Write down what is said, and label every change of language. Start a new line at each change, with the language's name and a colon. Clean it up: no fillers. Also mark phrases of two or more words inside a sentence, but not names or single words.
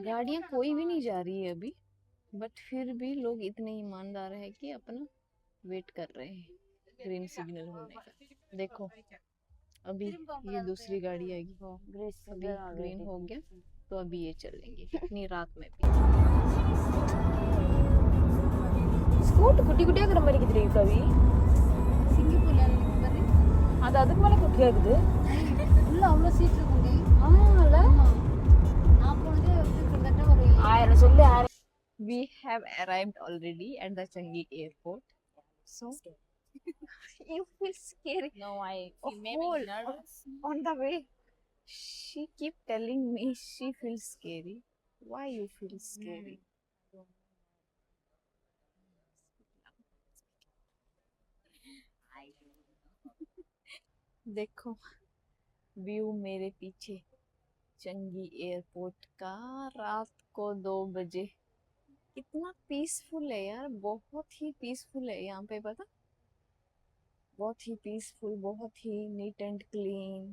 Hindi: गाड़ियाँ कोई भी नहीं जा रही है अभी, बट फिर भी लोग इतने ईमानदार हैं कि अपना वेट कर रहे हैं
English: green signal
Hindi: होने का। देखो अभी ये दूसरी गाड़ी आएगी, अभी ग्रीन हो गया तो अभी ये चलेंगे इतनी रात में भी।
Tamil: ஸ்கூட் குட்டி குட்டியா இருக்கிற மாதிரி இருக்குது கவி. சிங்கப்பூர்ல இருக்குது அது அதுக்கு மேல குட்டியா இருக்குது. உள்ள அவ்வளோ சீட் இருக்குங்க. ஆமால நான் போனதே கிட்டத்தட்ட ஒரு 1000 சொல்லி 1000.
English: We have arrived already at the Changi airport. So you feel scary. No, I Oh, feel maybe nervous. on the way, she keep telling me she feels scary. Why you feel scary?
Hindi: देखो व्यू मेरे पीछे, चंगी एयरपोर्ट का रात को 2 बजे। कितना पीसफुल है यार, बहुत ही पीसफुल है यहाँ पे, पता, बहुत ही पीसफुल, बहुत ही
English: neat and clean.